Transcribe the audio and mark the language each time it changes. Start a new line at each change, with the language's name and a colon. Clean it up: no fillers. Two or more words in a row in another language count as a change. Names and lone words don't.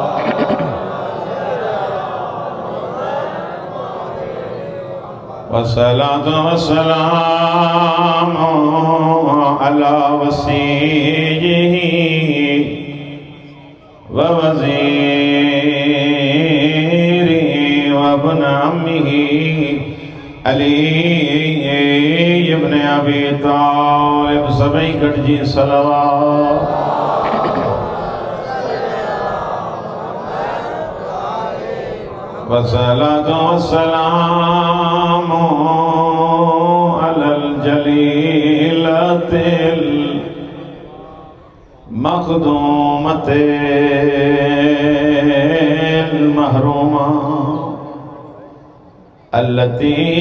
Arabic: والصلاة والسلام على وصيه ووزيره وابن عمه علي بن أبي طالب.
Sindhi: सभई गॾिजी सलवात।
Arabic: والصلاة والسلام على الجليلة المخدومة المحرومة التي